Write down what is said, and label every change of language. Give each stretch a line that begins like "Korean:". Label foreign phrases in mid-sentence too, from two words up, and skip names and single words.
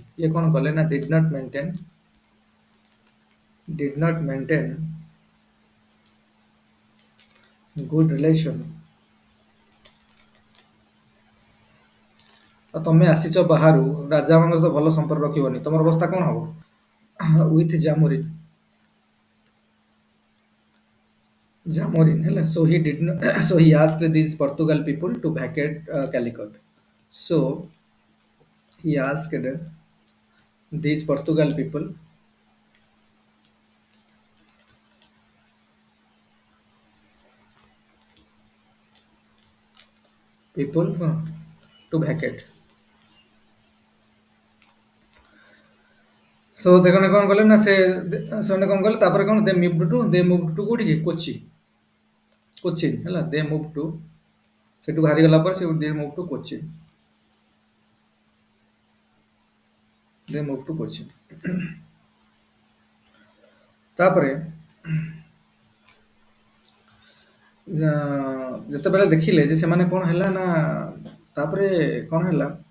Odia: ଇଏ କଣ କଲେ ନା
English: did not maintain good relation.
Odia: ଆଉ ତମେ ଆସିଛ ବାହାରୁ, ରାଜା ମାନଙ୍କ ସହିତ ଭଲ ସମ୍ପର୍କ ରଖିବନି, ତମର ଅବସ୍ଥା କଣ ହବ? ୱିଥ Jamorin ହେଲା।
English: So he asked these Portugal people to vacate Calicut. So he asked these Portugal people to vacate.
Odia: ସୋ ଦେଖने କଣ କଲେ ନା ସେମାନେ କଣ କଲେ ତାପରେ କଣ
English: they move to
Odia: କୋଉଠି କି କୋଚିନ୍ ହେଲା
English: they move to
Odia: ସେଠୁ ବାହାରି ଗଲା ପରେ ସେ
English: they move to
Odia: କୋଚିନ୍ ତାପରେ ଯେତେବେଳେ ଦେଖିଲେ ଯେ ସେମାନେ କଣ ହେଲା ନା ତାପରେ କଣ ହେଲା